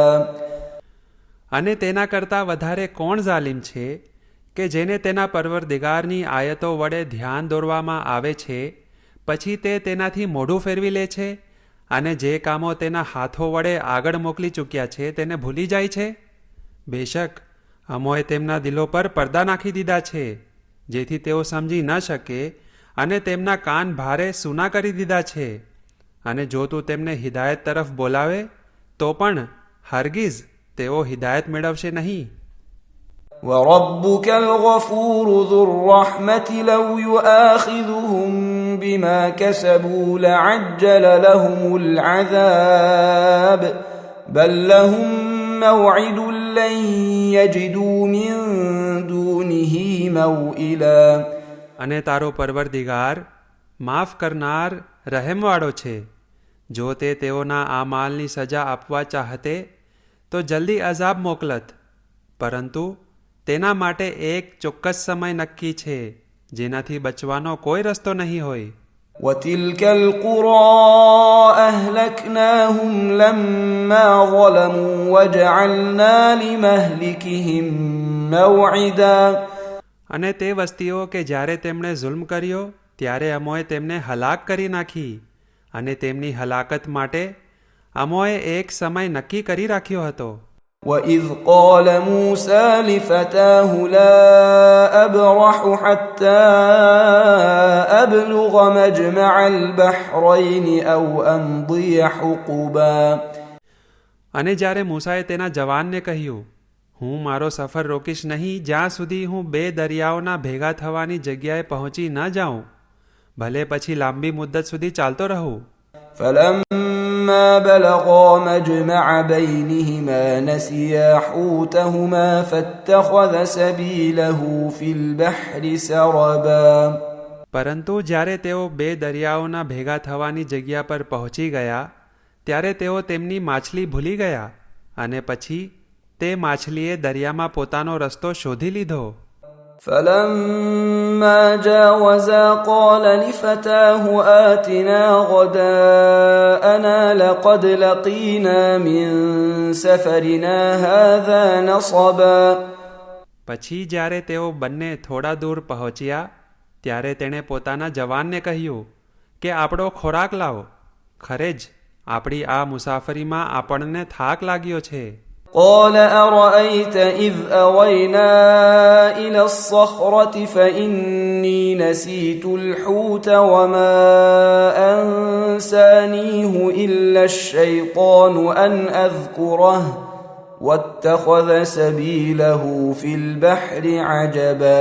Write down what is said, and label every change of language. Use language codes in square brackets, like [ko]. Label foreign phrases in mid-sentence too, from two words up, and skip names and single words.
[gu] અને તેના કરતાં વધારે કોણ ઝાલિમ છે કે જેને તેના પરવરદિગારની આયતો વડે ધ્યાન દોરવામાં આવે છે, પછી તે તેનાથી મોઢું ફેરવી લે છે, અને જે કામો તેના હાથો વડે આગળ મોકલી ચૂક્યા છે તેને ભૂલી જાય છે. બેશક અમોએ તેમના દિલો પર પડદા નાખી દીધા છે, જેથી તેઓ સમજી ન શકે, અને તેમના કાન ભારે સૂના કરી દીધા છે. અને જો તું તેમને હિદાયત તરફ બોલાવે તો પણ હરગીઝ તેઓ હિદાયત મેળવશે નહીં. [ar] وربك الغفور ذو الرحمة لو يؤاخذهم بما كسبوا لعجل لهم العذاب بل لهم موعد لن يجدوا من دونه موئلا. [gu] અને તારો પરવરદિગાર માફ કરનાર રહેમવાળો છે. જો તે તેઓના આ માલની સજા આપવા ચાહતે તો જલ્દી અઝાબ મોકલત, પરંતુ તેના માટે એક ચોક્કસ સમય નક્કી છે જેનાથી બચવાનો કોઈ રસ્તો નહીં હોય. [ar] وتلك القرى أهلكناهم لما ظلموا وجعلنا لمهلكهم موعدا. [gu] અને તે વસ્તીઓ કે જ્યારે તેમણે જુલ્મ કર્યો ત્યારે અમોએ તેમને હલાક કરી નાખી, અને તેમની હલાકત માટે અમોએ એક સમય નક્કી કરી રાખ્યો હતો. [ar] وإذ قال موسى لفتاه لا أبرح حتى أبلغ مجمع البحرين أو أمضي حقبا. [gu] અને જ્યારે મૂસાએ તેના જવાનને કહ્યું, હું મારો સફર રોકીશ નહીં જ્યાં સુધી હું બે દરિયાઓના ભેગા થવાની જગ્યાએ પહોંચી ન જાઉં, ભલે પછી લાંબી મુદ્દત સુધી ચાલતો રહું. [ar] فلما فلما بلغا مجمع بينهما نسيا حوتهما فاتخذ سبيله في البحر سربا [gu] પરંતુ જ્યારે તેઓ બે દરિયાઓના ભેગા થવાની જગ્યા પર પહોંચી ગયા ત્યારે તેઓ તેમની માછલી ભૂલી ગયા અને પછી તે માછલીએ દરિયામાં પોતાનો રસ્તો શોધી લીધો. [ar] فلما جاوزا قال لفتاه آتنا غداءنا لقد لقينا من سفرنا هذا نصبا [gu] પછી જ્યારે તેઓ બંને થોડા દૂર પહોંચ્યા ત્યારે તેણે પોતાના જવાનને કહ્યું કે આપણો ખોરાક લાવો, ખરે જ આપણી આ મુસાફરીમાં આપણને થાક લાગ્યો છે. [ar] قال أرأيت إذ أوينا إلى الصخرة فإني نسيت الحوت وما أنسانيه إلا الشيطان أن أذكره واتخذ سبيله في البحر عجبا